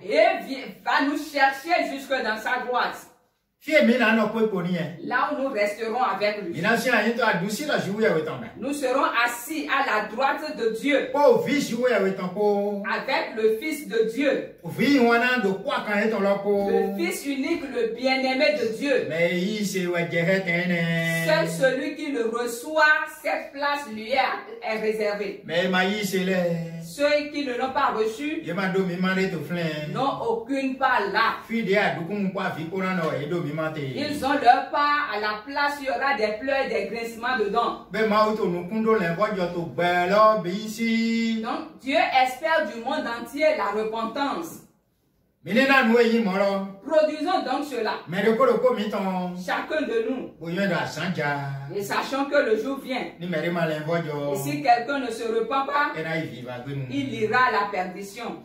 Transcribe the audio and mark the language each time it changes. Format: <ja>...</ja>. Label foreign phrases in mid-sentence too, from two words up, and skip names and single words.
<fr>Et va nous chercher jusque dans sa droite.</fr> <fon>Fie mi na no ko ni e.</fon> <fr>Là où nous resterons avec lui.</fr> <fon>Mi na si ayin to adu si la ju ya we ton me.</fon> <fr>Nous serons assis à la droite de Dieu.</fr> <fon>Po vi ju ya we ton ko.</fon> <fr>Avec le Fils de Dieu.</fr> <fon>Vi wana do kwa kan e ton lo ko.</fon> <fr>Le Fils unique, le bien-aimé de Dieu.</fr> <fon>Mais yi se we je hetene.</fon> <fr>Seul celui qui le reçoit, cette place lui est réservée.</fr> <fon>Mais ma yi se le.</fon> <fr>Ceux qui ne l'ont pas reçu</fr> <fon>Ye ma do mi mande to flen.</fon> <fr>n'ont aucune part là.</fr> <fon>Fi de adukun kwa fi ko na no e do mi mate.</fon> <fr>Ils ont leur part à la place, il y aura des pleurs et des grincements dedans.</fr> <fon>Be ma o to nu kundo le bo jo to gbe lo bi si.</fon> <fr>Donc Dieu espère du monde entier la repentance. Produisons donc cela. Chacun de nous. Et sachant que le jour vient. Et si quelqu'un ne se repent pas, il ira à la perdition.</fr>